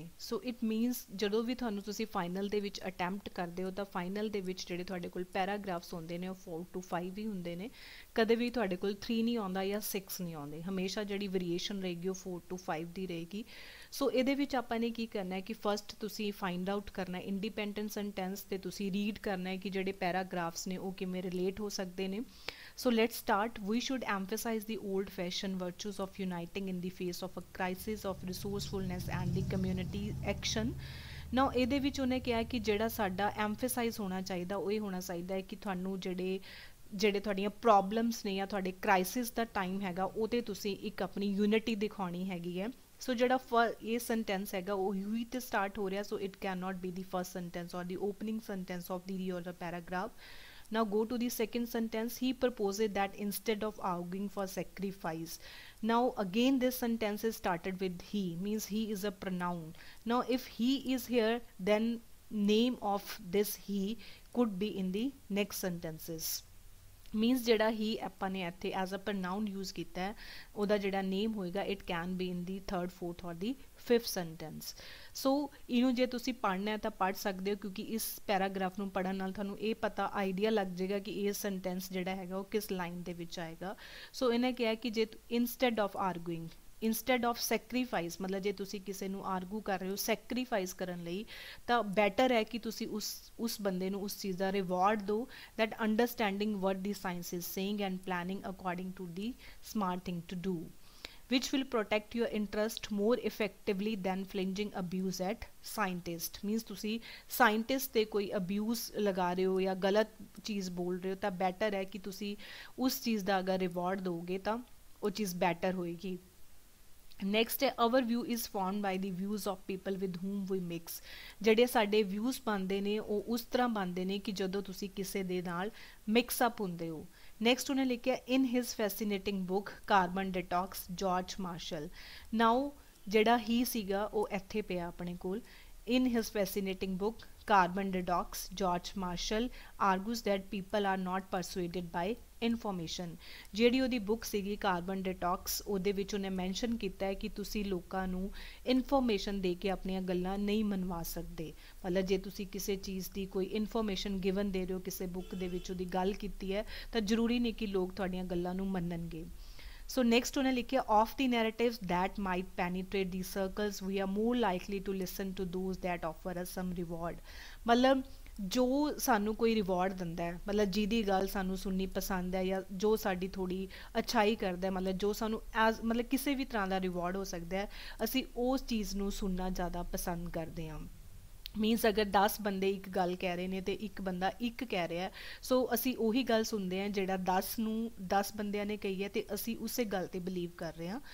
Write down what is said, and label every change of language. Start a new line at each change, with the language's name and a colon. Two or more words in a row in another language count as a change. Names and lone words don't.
English: so it means
Punjabi: ਜਦੋਂ ਵੀ ਤੁਹਾਨੂੰ ਤੁਸੀਂ ਫਾਈਨਲ ਦੇ ਵਿੱਚ ਅਟੈਂਪਟ ਕਰਦੇ ਹੋ ਤਾਂ ਫਾਈਨਲ ਦੇ ਵਿੱਚ ਜਿਹੜੇ ਤੁਹਾਡੇ ਕੋਲ ਪੈਰਾਗ੍ਰਾਫਸ ਹੁੰਦੇ ਨੇ ਉਹ 4 to 5 ਹੀ ਹੁੰਦੇ ਨੇ। ਕਦੇ ਵੀ ਤੁਹਾਡੇ ਕੋਲ 3 ਨਹੀਂ ਆਉਂਦਾ ਜਾਂ 6 ਨਹੀਂ ਆਉਂਦੇ, ਹਮੇਸ਼ਾ ਜਿਹੜੀ ਵੇਰੀਏਸ਼ਨ ਰਹੇਗੀ ਉਹ 4 to 5 ਦੀ ਰਹੇਗੀ। ਸੋ ਇਹਦੇ ਵਿੱਚ ਆਪਾਂ ਨੇ ਕੀ ਕਰਨਾ ਹੈ ਕਿ ਫਸਟ ਤੁਸੀਂ
English: find out
Punjabi: ਕਰਨਾ
English: independent sentence,
Punjabi: ਤੇ ਤੁਸੀਂ ਰੀਡ ਕਰਨਾ ਹੈ ਕਿ ਜਿਹੜੇ ਪੈਰਾਗ੍ਰਾਫਸ ਨੇ ਉਹ ਕਿਵੇਂ ਰਿਲੇਟ ਹੋ ਸਕਦੇ ਨੇ।
English: So let's start. We should emphasize the old-fashioned virtues of uniting in the face of a crisis of resourcefulness and the community action.
Punjabi: Now ਇਹਦੇ ਵਿੱਚ ਉਹਨੇ ਕਿਹਾ ਕਿ ਜਿਹੜਾ ਸਾਡਾ ਐਮਫੇਸਾਈਜ਼ ਹੋਣਾ ਚਾਹੀਦਾ ਉਹ ਇਹ ਹੋਣਾ ਚਾਹੀਦਾ ਹੈ ਕਿ ਤੁਹਾਨੂੰ ਜਿਹੜੇ ਤੁਹਾਡੀਆਂ ਪ੍ਰੋਬਲਮਸ ਨੇ ਜਾਂ ਤੁਹਾਡੇ ਕ੍ਰਾਈਸਿਸ ਦਾ ਟਾਈਮ ਹੈਗਾ ਉਹਤੇ ਤੁਸੀਂ ਇੱਕ ਆਪਣੀ ਯੂਨਿਟੀ ਦਿਖਾਉਣੀ ਹੈਗੀ ਹੈ। ਸੋ ਜਿਹੜਾ ਇਹ ਸੈਂਟੈਂਸ ਹੈਗਾ ਉਹ ਹੀ ਤੇ ਸਟਾਰਟ ਹੋ ਰਿਹਾ,
English: so it cannot be the first sentence or the opening sentence of the real paragraph. Now go to the second sentence. He proposes that instead of arguing for sacrifice. Now again this sentence is started with he, means he is a pronoun. Now if he is here, then name of this he could be in the next sentences.
Punjabi: ਮੀਨਸ ਜਿਹੜਾ ਹੀ ਆਪਾਂ ਨੇ ਇੱਥੇ
English: as a pronoun
Punjabi: ਯੂਜ਼ ਕੀਤਾ ਹੈ ਉਹਦਾ ਜਿਹੜਾ ਨੇਮ ਹੋਏਗਾ
English: it can be in the 3rd, 4th or the 5th sentence.
Punjabi: ਸੋ ਇਹਨੂੰ ਜੇ ਤੁਸੀਂ ਪੜ੍ਹਨਾ ਹੈ ਤਾਂ ਪੜ੍ਹ ਸਕਦੇ ਹੋ, ਕਿਉਂਕਿ ਇਸ ਪੈਰਾਗ੍ਰਾਫ ਨੂੰ ਪੜ੍ਹਨ ਨਾਲ ਤੁਹਾਨੂੰ ਇਹ ਪਤਾ ਆਈਡੀਆ ਲੱਗ ਜਾਏਗਾ ਕਿ ਇਹ ਸੈਂਟੈਂਸ ਜਿਹੜਾ ਹੈਗਾ ਉਹ ਕਿਸ ਲਾਈਨ ਦੇ ਵਿੱਚ ਆਏਗਾ। ਸੋ ਇਹਨੇ ਕਿਹਾ ਕਿ ਜੇ
English: instead of arguing, instead of sacrifice,
Punjabi: ਮਤਲਬ ਜੇ ਤੁਸੀਂ ਕਿਸੇ ਨੂੰ ਆਰਗੂ ਕਰ ਰਹੇ ਹੋ ਸੈਕਰੀਫਾਈਸ ਕਰਨ ਲਈ, ਤਾਂ ਬੈਟਰ ਹੈ ਕਿ ਤੁਸੀਂ ਉਸ ਬੰਦੇ ਨੂੰ ਉਸ ਚੀਜ਼ ਦਾ ਰਿਵਾਰਡ ਦਿਓ,
English: that understanding what the science is saying and planning according to the smart thing to do, which will protect your interest more effectively than flinging abuse at scientist.
Punjabi: means ਤੁਸੀਂ ਸਾਇੰਟਿਸਟ ਤੇ ਕੋਈ ਅਬਿਊਜ਼ ਲਗਾ ਰਹੇ ਹੋ ਜਾਂ ਗਲਤ ਚੀਜ਼ ਬੋਲ ਰਹੇ ਹੋ ਤਾਂ ਬੈਟਰ ਹੈ ਕਿ ਤੁਸੀਂ ਉਸ ਚੀਜ਼ ਦਾ ਅਗਰ ਰਿਵਾਰਡ ਦਿਓਗੇ ਤਾਂ ਉਹ ਚੀਜ਼ ਬੈਟਰ ਹੋਏਗੀ।
English: ਨੈਕਸਟ ਹੈ our view is formed by the views of people with whom we mix.
Punjabi: ਜਿਹੜੇ ਸਾਡੇ ਵਿਊਜ਼ ਬਣਦੇ ਨੇ ਉਹ ਉਸ ਤਰ੍ਹਾਂ ਬਣਦੇ ਨੇ ਕਿ ਜਦੋਂ ਤੁਸੀਂ ਕਿਸੇ ਦੇ ਨਾਲ
English: mix up
Punjabi: ਹੁੰਦੇ ਹੋ। ਨੈਕਸਟ ਉਹਨੇ ਲਿਖਿਆ
English: in his fascinating book Carbon Detox, George Marshall.
Punjabi: ਨਾਓ ਜਿਹੜਾ ਹੀ ਸੀਗਾ ਉਹ ਇੱਥੇ ਪਿਆ ਆਪਣੇ ਕੋਲ।
English: In his fascinating book Carbon Detox, George Marshall argues that people are not persuaded by information.
Punjabi: ਜਿਹੜੀ ਉਹਦੀ ਬੁੱਕ ਸੀਗੀ ਕਾਰਬਨ ਡਿਟੌਕਸ, ਉਹਦੇ ਵਿੱਚ ਉਹਨੇ ਮੈਂਸ਼ਨ ਕੀਤਾ ਹੈ ਕਿ ਤੁਸੀਂ ਲੋਕਾਂ ਨੂੰ ਇਨਫੋਰਮੇਸ਼ਨ ਦੇ ਕੇ ਆਪਣੀਆਂ ਗੱਲਾਂ ਨਹੀਂ ਮਨਵਾ ਸਕਦੇ। ਮਤਲਬ ਜੇ ਤੁਸੀਂ ਕਿਸੇ ਚੀਜ਼ ਦੀ ਕੋਈ ਇਨਫੋਰਮੇਸ਼ਨ ਗਿਵਨ ਦੇ ਰਹੇ ਹੋ, ਕਿਸੇ ਬੁੱਕ ਦੇ ਵਿੱਚ ਉਹਦੀ ਗੱਲ ਕੀਤੀ ਹੈ, ਤਾਂ ਜ਼ਰੂਰੀ ਨਹੀਂ ਕਿ ਲੋਕ ਤੁਹਾਡੀਆਂ ਗੱਲਾਂ ਨੂੰ ਮੰਨਣਗੇ।
English: So next
Punjabi: ਉਹਨੇ ਲਿਖਿਆ
English: of the narratives that might penetrate these circles we are more likely to listen to those that offer us some reward.
Punjabi: ਮਤਲਬ ਜੋ ਸਾਨੂੰ ਕੋਈ ਰਿਵਾਰਡ ਦਿੰਦਾ ਹੈ, ਮਤਲਬ ਜਿਹਦੀ ਗੱਲ ਸਾਨੂੰ ਸੁਣਨੀ ਪਸੰਦ ਹੈ ਜਾਂ ਜੋ ਸਾਡੀ ਥੋੜੀ ਅੱਛਾਈ ਕਰਦਾ ਹੈ, ਮਤਲਬ ਜੋ ਸਾਨੂੰ ਐਜ਼ ਮਤਲਬ ਕਿਸੇ ਵੀ ਤਰ੍ਹਾਂ ਦਾ ਰਿਵਾਰਡ ਹੋ ਸਕਦਾ ਹੈ, ਅਸੀਂ ਉਸ ਚੀਜ਼ ਨੂੰ ਸੁਣਨਾ ਜ਼ਿਆਦਾ ਪਸੰਦ ਕਰਦੇ ਹਾਂ। ਮੀਨਸ ਅਗਰ 10 ਬੰਦੇ ਇੱਕ ਗੱਲ ਕਹਿ ਰਹੇ ਨੇ ਤੇ ਇੱਕ ਬੰਦਾ ਇੱਕ ਕਹਿ ਰਿਹਾ, ਸੋ ਅਸੀਂ ਉਹੀ ਗੱਲ ਸੁਣਦੇ ਹਾਂ ਜਿਹੜਾ 10 ਬੰਦਿਆਂ ਨੇ ਕਹੀ ਹੈ ਤੇ ਅਸੀਂ ਉਸੇ ਗੱਲ ਤੇ ਬਿਲੀਵ ਕਰ ਰਹੇ ਹਾਂ।